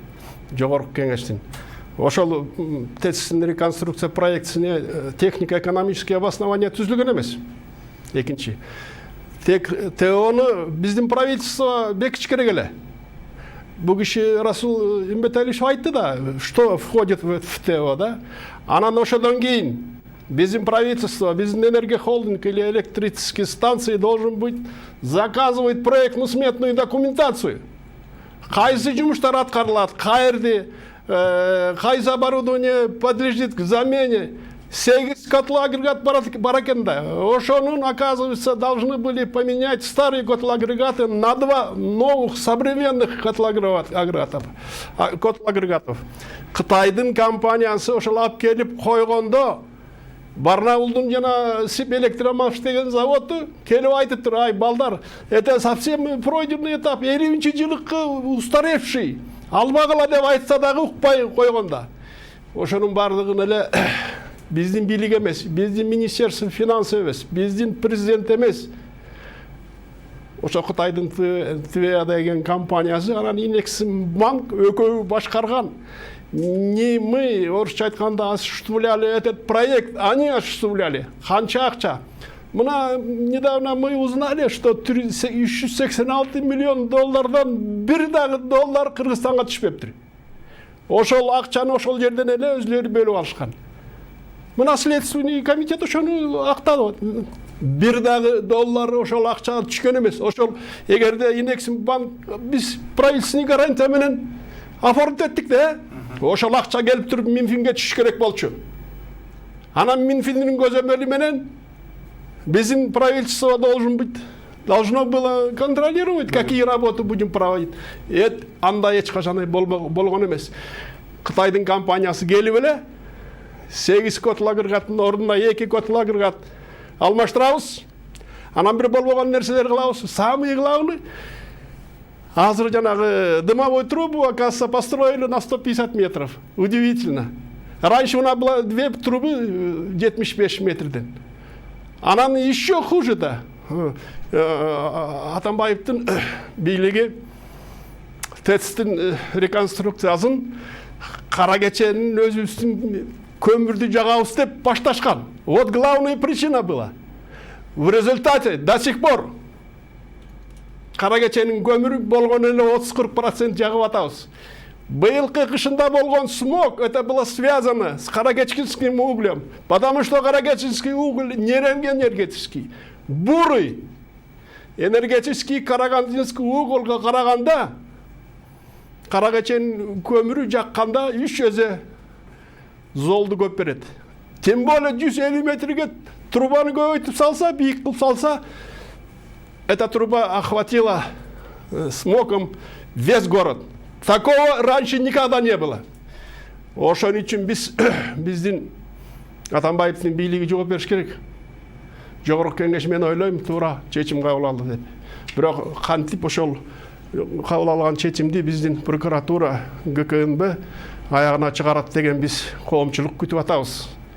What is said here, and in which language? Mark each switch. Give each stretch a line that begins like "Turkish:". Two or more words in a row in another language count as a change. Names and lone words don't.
Kyrgyz: Жогорку кеңештин. Ошол ТЭЦтин реконструкция проектисине
Russian: технико-экономический обоснование
Kyrgyz: түзүлгөн эмес. Экинчи. ТОну биздин правительство бекитиш керек эле. Бу киши Расул Имбеталиевич айтты да,
Russian: что входит в ТО,
Kyrgyz: да? Анан ошодон кийин биздин правительство, биздин энергохолдинг
Russian: или электрические станции должен быть заказывать проектно-сметную документацию.
Kyrgyz: Кайсы жумуштар аткарылат, кайерде, кайсы
Russian: оборудование подлежит к замене.
Kyrgyz: 8 котлоагрегат бар экен да. Ошонун,
Russian: оказывается, должны были поменять старые котлоагрегаты на 2 новых современных котлоагрегатов.
Kyrgyz: Кытайдын компаниясы ошол алып келип койгондо Барнаулдун жана Сип Электромаш деген заводу келип айтыптыр, ай балдар,
Russian: это совсем пройденный этап, 50-жылыкы устаревший.
Kyrgyz: Албагыла деп айтса дагы укпай койгонда. ошонун баардыгын эле биздин бийлик эмес, биздин
Russian: министерство финансы
Kyrgyz: эмес, биздин президент эмес, ошо Кытайдын ТВА деген компаниясы, анан Инексим банк экөө башкарган.
Russian: Не мы,
Kyrgyz: орусча айтканда,
Russian: осуществляли этот проект, они осуществляли.
Kyrgyz: Канча акча. Мына
Russian: недавно мы узнали, что
Kyrgyz: 386 миллион доллардан бир дагы доллар Кыргызстанга түшпөптүр. Ошол акчаны ошол жерден эле өзлөрү бөлүп алышкан. Мына
Russian: следственный комитет
Kyrgyz: ошону актады. Бир дагы доллар ошол акча түшкөн эмес. Ошол эгерде Инексим банк биз
Russian: правительственный гарантия
Kyrgyz: менен оформить эттик да, ошол акча келип туруп Минфинге түшүш керек болчу. Анан Минфиндин көзөмөлү менен биздин правительство
Russian: должно было контролировать, какие работы будем проводить.
Kyrgyz: Андай эч качан болгон эмес. Кытайдын компаниясы келип эле 8 котлагыргаттын ордуна 2 котлагыргат алмаштырабыз. Анан бир болбогон нерселер кылабыз.
Russian: Самый главный,
Kyrgyz: азыр жанагы
Russian: дымовой трубу, оказывается, построили на 150 метров. Удивительно. Раньше у нас было 2 трубы 75 метрден. Анан еще хуже-то.
Kyrgyz: Атамбаевдин бийлиги ТЭЦтин реконструкциясын кара кеченин өзүбүздүн көмүрдү жагабыз деп башташкан.
Russian: Вот главная причина была. В результате до сих пор
Kyrgyz: кара кеченин көмүрү болгон эле 30-40% жагып атабыз.
Russian: Быйылкы кышында болгон смог, это было связано с каракечкинским углем, потому что каракечкинский уголь не энергетический, бурый. Энергетический карагандинский
Kyrgyz: угольга караганда каракеченин көмүрү жакканда 3 эсе золду көп берет.
Russian: Тем более
Kyrgyz: 150 метрге трубаны көбөйтүп салса, бийик кылып салса,
Russian: эта труба охватила смогом весь город. Такого раньше никогда не было.
Kyrgyz: Ошон үчүн биздин Атамбаевдин бийлиги жооп бериш керек. Жогорку кеңеш мен ойлойм, туура чечим кабыл алды деп. Бирок кантип ошол кабыл алган чечимди биздин прокуратура, ГКНБ аягына чыгарат деген биз коомчулук күтүп атабыз.